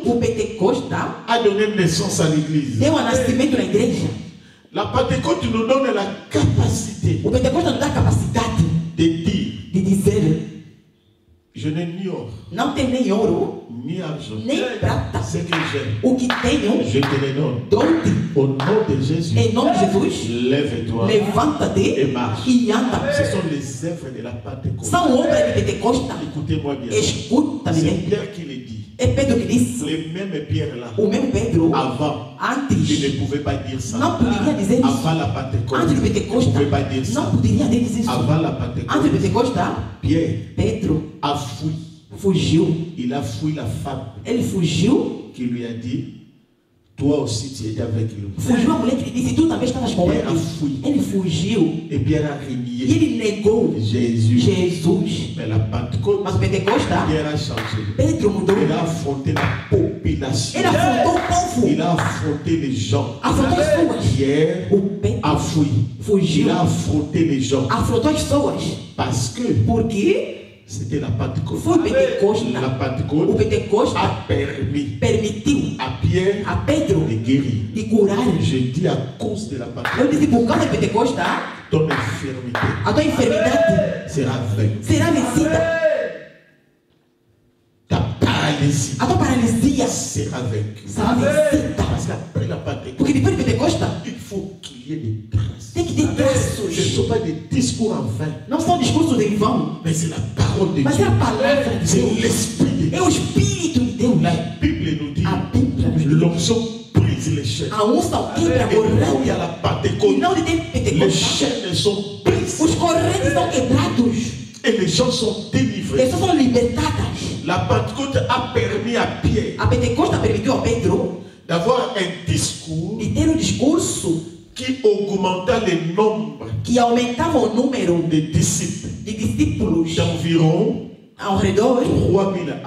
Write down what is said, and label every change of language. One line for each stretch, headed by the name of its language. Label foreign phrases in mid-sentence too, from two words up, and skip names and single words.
Portuguese: O Pentecoste
French: a donné naissance à l'église.
Portuguese: deu a nascimento na igreja.
French: La Pentecôte nous donne la capacité
Portuguese: O Pentecoste nos dá a capacidade
French: de dire,
Portuguese: de dizer:
French: je n'ai ni or,
Portuguese: não tenho nem ouro,
French: ni argent.
Portuguese: nem prata.
French: Ce que j'ai,
Portuguese: O que tenho,
French: je te le donne.
Portuguese: dou-te.
French: Au nom de Jésus,
Portuguese: Em nome de Jesus,
French: lève-toi.
Portuguese: levanta-te
French: Et marche.
Portuguese: e anda.
French: Ce sont les œuvres de la Pentecôte.
Portuguese: São obras de Pentecoste.
French: Écoutez-moi bien.
Portuguese: Escuta-me
French: C'est
Portuguese: bem.
French: Pierre qui le dit.
Portuguese: É Pedro que disse.
French: Les mêmes Pierre là,
Portuguese: O mesmo Pedro,
French: avant, il
Portuguese: antes,
French: ne pouvait pas dire ça.
Portuguese: não poderia dizer isso.
French: Avant la Pentecôte,
Portuguese: Antes do
French: il ne
Portuguese: Pentecoste,
French: pouvait pas dire ça.
Portuguese: não poderia dizer isso.
French: Avant la
Portuguese: Antes do
French: Pentecôte,
Portuguese: Pentecoste,
French: Pierre
Portuguese: Pedro
French: a fui.
Portuguese: fugiu.
French: Il a fui la femme
Portuguese: Ele fugiu.
French: qui lui a dit, toi aussi tu étais avec lui.
Portuguese: Fugiu a mulher que lhe disse: Tu também estavas com
French: Pierre a
Portuguese: ele.
French: fui.
Portuguese: Ele fugiu.
French: Et Pierre a
Portuguese: E
French: renié
Portuguese: ele negou
French: Jésus.
Portuguese: Jesus.
French: Mais la Pentecôte,
Portuguese: Mas o Pentecoste,
French: Pierre a changé.
Portuguese: Pedro mudou.
French: Il a affronté la population.
Portuguese: Ele afrontou o povo.
French: Il a affronté les gens.
Portuguese: Afrontou as pessoas.
French: Pierre
Portuguese: O Pedro
French: a fui.
Portuguese: fugiu.
French: Il a affronté les gens.
Portuguese: Afrontou as pessoas.
French: Parce que
Portuguese: Porque
French: c'était la Pentecôte.
Portuguese: foi o Pentecoste.
French: La
Portuguese: O
French: Pentecôte
Portuguese: Pentecoste
French: a permis
Portuguese: permitiu
French: à Pierre
Portuguese: a Pedro
French: de guérir.
Portuguese: de curar.
French: Je dis à cause de la
Portuguese: Eu
French: Pentecôte,
Portuguese: disse: Por causa do Pentecoste,
French: ton infirmité
Portuguese: a tua enfermidade
French: sera vaincue.
Portuguese: será vencida.
French: Ta paralysie
Portuguese: A tua paralisia
French: sera vaincue.
Portuguese: será vencida.
French: Parce qu'après la Pentecôte,
Portuguese: Porque depois do Pentecoste,
French: il faut qu'il y ait des traces.
Portuguese: tem que ter
French: Ce ne
Portuguese: traços.
French: sont pas des discours en vain,
Portuguese: Não são discursos em vão,
French: mais c'est la parole de
Portuguese: mas
French: Dieu.
Portuguese: é a palavra de
French: C'est
Portuguese: Deus.
French: l'Esprit de
Portuguese: É
French: Dieu.
Portuguese: o Espírito de Deus.
French: La Bible nous dit,
Portuguese: A Bíblia nos diz:
French: l'onction brise les chaînes.
Portuguese: a unção quebra a
French: Et là où il y a
Portuguese: corrente.
French: la
Portuguese: E
French: Pentecôte,
Portuguese: não de ter
French: les
Portuguese: Pentecoste,
French: chaînes sont brises
Portuguese: os correntes são quebrados.
French: et les gens sont délivrés.
Portuguese: Pessoas são libertadas.
French: La Pentecôte a permis à Pierre
Portuguese: A Pentecoste permitiu a Pedro
French: d'avoir un discours
Portuguese: de ter discurso
French: qui augmenta le nombre
Portuguese: que aumentava o número
French: de disciples
Portuguese: de discípulos
French: d'environ
Portuguese: ao redor,
French: 3000 âmes.